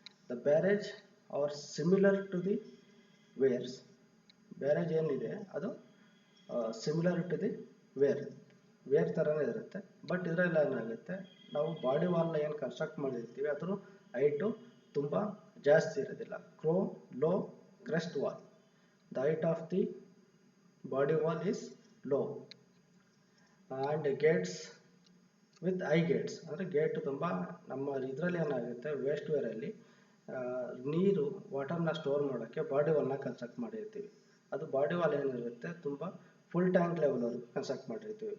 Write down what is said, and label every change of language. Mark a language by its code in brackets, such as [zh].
[en] The barrage are similar to the weirs. [kn] Barrage ಏನಿದೆ ಅದು [en] similar to the [kn] wear ಥರನೇ ಇರುತ್ತೆ. ಬಟ್ ಇದರಲ್ಲಿ ಏನಾಗುತ್ತೆ, ನಾವು ಬಾಡಿ ವಾಲ್ನ ಏನು ಕನ್ಸ್ಟ್ರಕ್ಟ್ ಮಾಡಿರ್ತೀವಿ ಅದ್ರ ಹೈಟು ತುಂಬ ಜಾಸ್ತಿ ಇರೋದಿಲ್ಲ. [en] Low crest wall. The height of the body wall is low and gates with high gates. [kn] ಅಂದರೆ ಗೇಟ್ ತುಂಬ ನಮ್ಮ ಇದರಲ್ಲಿ ಏನಾಗುತ್ತೆ, ವೇಸ್ಟ್ ವೇರಲ್ಲಿ ನೀರು ವಾಟರ್ನ ಸ್ಟೋರ್ ಮಾಡೋಕ್ಕೆ ಬಾಡಿ ವಾಲ್ನ ಕನ್ಸ್ಟ್ರಕ್ಟ್ ಮಾಡಿರ್ತೀವಿ. ಅದು ಬಾಡಿ ವಾಲ್ ಏನಿರುತ್ತೆ ತುಂಬ ಫುಲ್ ಟ್ಯಾಂಕ್ ಲೆವೆಲ್ವರೆಗೂ ಕನ್ಸ್ಟ್ರಕ್ಟ್ ಮಾಡಿರ್ತೀವಿ.